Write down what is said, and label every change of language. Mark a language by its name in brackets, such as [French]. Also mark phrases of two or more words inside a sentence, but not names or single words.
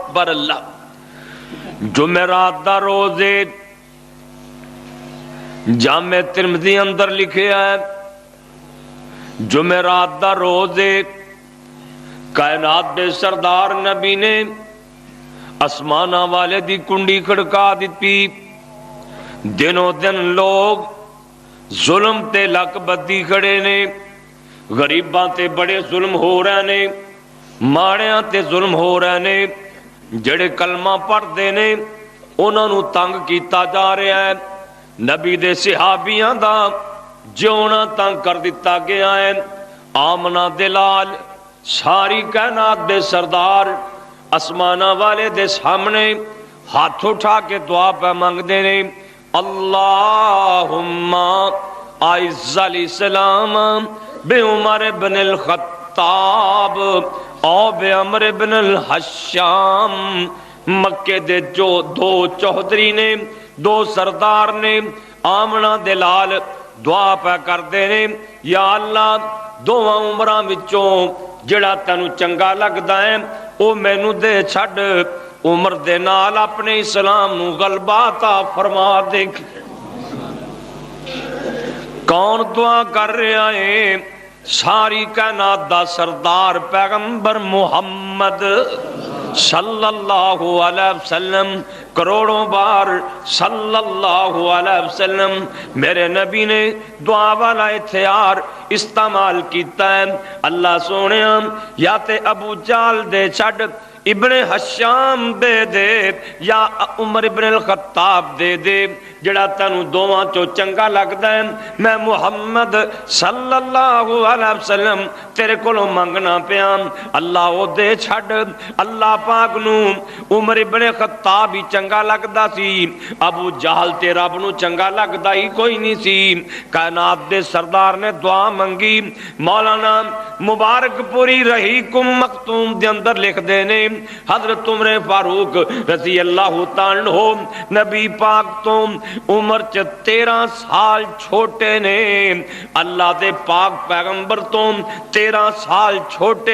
[Arabic] اکبر اللہ. [Punjabi] جمعرات دا روزے جامع ترمذی اندر لکھے ہے جمعرات دا روزے کائنات دے سردار نبی نے آسماناں والے دی کنڈی کھڑکا دتی. دنوں دن لوگ ظلم تے لک بدی کھڑے نے، غریباں تے بڑے ظلم ہو رہے نے، ماڑیاں تے ظلم ہو رہے نے، جڑے کلمہ پڑھدے نے انہاں نو تنگ کیتا جا رہا ہے. نبی دے صحابیاں دا جیونا تنگ کر دتا گیا ہے. آمنہ دلال ساری کائنات دے سردار آسمانہ والے دے سامنے ہاتھ اٹھا کے دعا پہ مانگ دے نے، [Arabic] اللہم اعز الاسلام بعمر بن الخطاب او بعمر بن الحشام. [Punjabi] مکے دے جو دو چوہدری نے، دو سردار نے، آمنہ دلال دعا پہ کر دے نے، یا اللہ دوواں عمراں وچوں جڑا تینو چنگا لگدا ہے او مینوں دے چھڈ، عمر دے نال اپنے اسلام نو غلبہ عطا فرما دے. کون دعا کر رہا ہے؟ ساری کائنات دا سردار پیغمبر محمد [Arabic] صلی اللہ علیہ وسلم. [Punjabi] کروڑوں بار [Arabic] صلی اللہ علیہ وسلم [Punjabi] میرے نبی نے دعا والا ہتھیار استعمال کیتا ہے. اللہ سونے یا تے ابو جال دے چھڈ ابن حشام دے دے یا عمر ابن الخطاب دے دے، جڑا تینو دوواں چو چنگا لگدا ہے میں محمد [Arabic] صلی اللہ علیہ وسلم [Punjabi] تیرے کولوں منگنا پیا. اللہ او دے چھڈ. اللہ پاک نو عمر ابن خطاب ہی چنگا لگدا سی، ابو جہل تے رب نو چنگا لگدا ہی کوئی نہیں سی. کائنات دے سردار نے دعا منگی. مولانا مبارک پوری رحیقم مختوم دے اندر لکھ دے نے حضرت عمر فاروق [Arabic] رضی اللہ تعالیٰ عنہ [Punjabi] نبی پاک تو عمر 13 سال چھوٹے نے، اللہ دے پاک پیغمبر تو 13 سال چھوٹے.